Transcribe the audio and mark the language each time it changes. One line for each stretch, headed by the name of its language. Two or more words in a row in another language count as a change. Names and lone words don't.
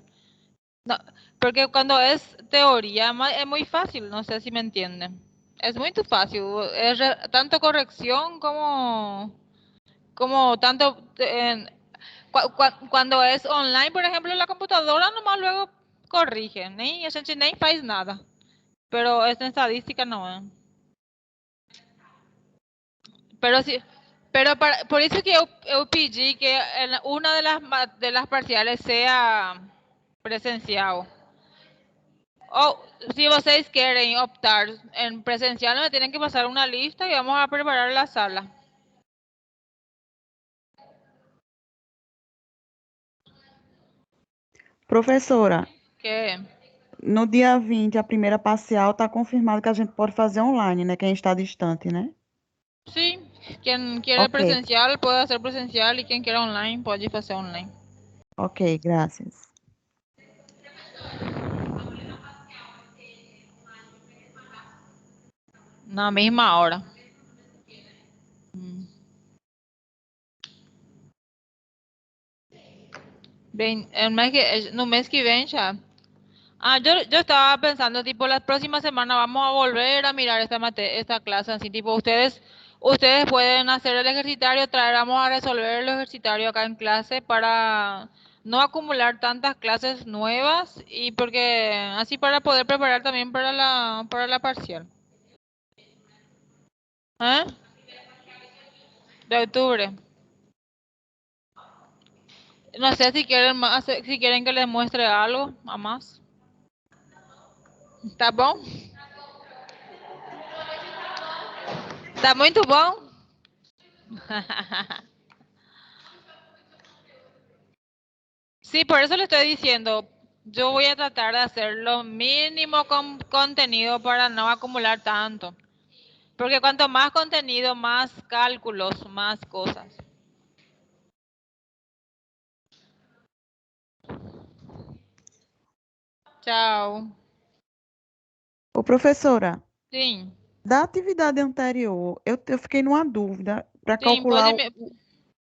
Spanish: No, porque cuando es teoría es muy fácil, no sé si me entienden. Es muy fácil, es tanto corrección como tanto... cuando es online, por ejemplo, en la computadora nomás luego corrige, ni
Portuguese: a gente nem faz nada.
Spanish: Pero en estadística no es. Pero sí, por eso que yo pedí que una de las parciales sea presencial. O si vocês quieren optar en presencial, me tienen que pasar una lista y vamos a preparar la sala.
Portuguese: Professora, Que no dia 20, a primeira parcial, está confirmado que a gente pode fazer online, né? Quem está distante, né?
Spanish: sí, quien quiera Ok. presencial puede hacer presencial y quien quiera online puede hacer online.
Portuguese: Ok, graças. Na mesma hora. Bem, no mes que vem ya.
Spanish: Yo estaba pensando, tipo, la próxima semana vamos a volver a mirar esta clase, así, tipo, ustedes pueden hacer el ejercitario, vamos a resolver el ejercitario acá en clase para no acumular tantas clases nuevas y porque así para poder preparar también para la parcial. ¿Eh? De octubre. No sé si quieren que les muestre algo a más.
Portuguese: Tá bom? Tá muito bom?
Spanish: Sí, por eso le estoy diciendo, yo voy a tratar de hacer lo mínimo con contenido para no acumular tanto. Porque cuanto más contenido, más cálculos, más cosas.
Portuguese: Tchau. Ô, professora, Sim. da atividade anterior, eu fiquei numa dúvida para Sim, calcular pode me...